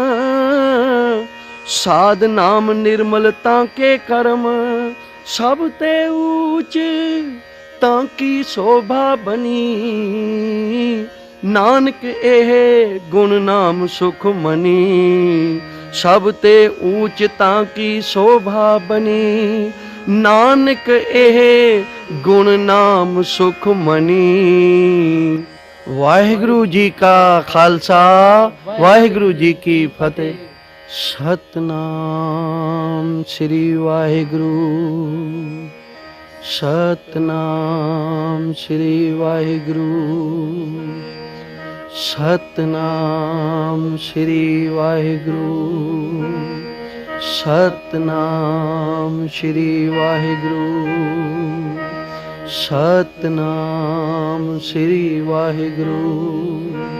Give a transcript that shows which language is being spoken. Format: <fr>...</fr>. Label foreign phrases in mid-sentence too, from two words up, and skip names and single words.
<hi>साध नाम निर्मलता के कर्म, सब ते ऊच ताकी शोभा बनी। नानक एह गुण नाम सुख मनी, सब ते ऊच ताकी शोभा बनी। नानक एह गुण नाम सुख मनी।</hi> <pa>ਵਾਹਿਗੁਰੂ ਜੀ ਕਾ ਖ਼ਾਲਸਾ, ਵਾਹਿਗੁਰੂ ਜੀ ਕੀ ਫ਼ਤਹਿ। ਸਤਿਨਾਮ ਸ੍ਰੀ ਵਾਹਿਗੁਰੂ, ਸਤਿਨਾਮ ਸ੍ਰੀ ਵਾਹਿਗੁਰੂ, ਸਤਿਨਾਮ ਸ੍ਰੀ ਵਾਹਿਗੁਰੂ, ਸਤਿਨਾਮ ਸ੍ਰੀ ਵਾਹਿਗੁਰੂ, ਸਤਿਨਾਮ ਸ੍ਰੀ ਵਾਹਿਗੁਰੂ।</pa>